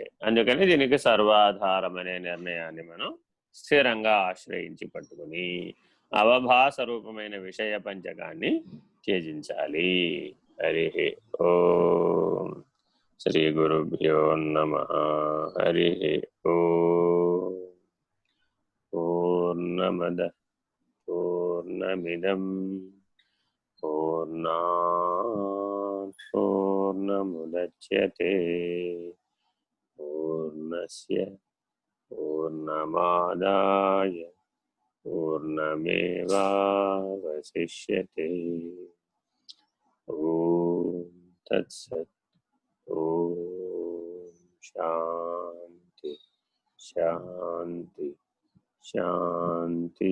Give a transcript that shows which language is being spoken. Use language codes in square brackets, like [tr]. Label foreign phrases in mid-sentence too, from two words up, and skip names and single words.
[te] అందుకని దీనికి సర్వాధారం అనే నిర్ణయాన్ని మనం స్థిరంగా ఆశ్రయించి పట్టుకుని అవభాస రూపమైన విషయ పంచకాన్ని త్యజించాలి. [sa] హరి ఓం. శ్రీ గురుభ్యో నమః. హరి ఓం. పూర్ణమద పూర్ణమిదం పూర్ణాత్ పూర్ణముదచ్యతే పూర్ణస్య పూర్ణమాదాయ పూర్ణమేవావశిష్యతే. ఓం తత్సత్. ఓం శాంతి శాంతి శాంతి.